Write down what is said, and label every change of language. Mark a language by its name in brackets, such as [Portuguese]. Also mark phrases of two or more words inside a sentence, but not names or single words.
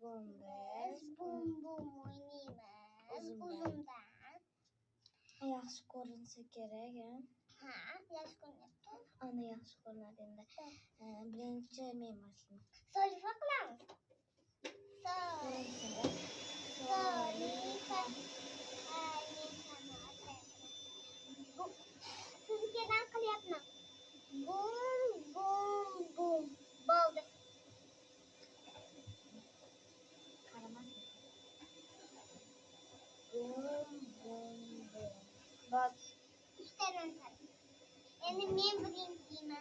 [Uzbek] biz bum bum oynaymiz. Uzundan. Yaxshi ko'rinsa kerak, Ha, yaxshi ko'ryapti. ana yaxshi ko'rinadi endi. Birinchi men boshlayman. Solifa qilamiz. Solifa. Sizgadan qilyapman. Bum bum bum. Bo'ldi. Qaramasın. Bum bum bum. Bak. Üçten endi men birinciyman.